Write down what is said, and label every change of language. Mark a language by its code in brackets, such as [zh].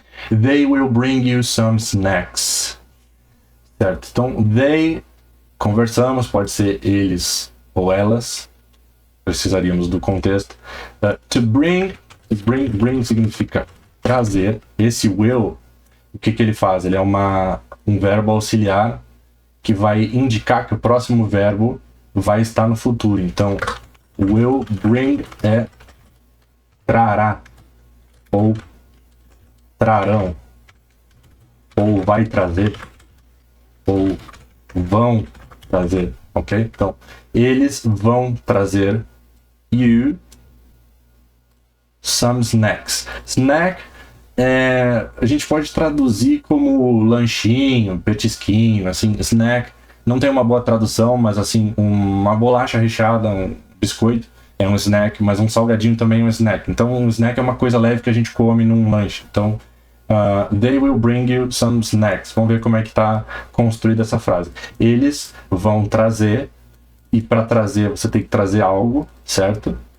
[en] They will bring you some snacks. [pt] Certo? Então, they, conversamos, pode ser eles ou elas. Precisaríamos do contexto. [en] To bring [pt] significa trazer. Esse will, o que ele faz? Ele é um verbo auxiliar que vai indicar que o próximo verbo vai estar no futuro. Então, [en] will bring [pt] é trará, ou trarão, ou vai trazer, ou vão trazer, ok? Então, eles vão trazer [en] you some snacks. [pt] Snack a gente pode traduzir como lanchinho, petisquinho, assim, snack. Não tem uma boa tradução, mas assim, uma bolacha recheada, um biscoito é um snack, mas um salgadinho também é um snack. Então, um snack é uma coisa leve que a gente come num lanche. Então, [en] they will bring you some snacks. [pt] Vamos ver como é que está construída essa frase. Eles vão trazer, e para trazer você tem que trazer algo, certo?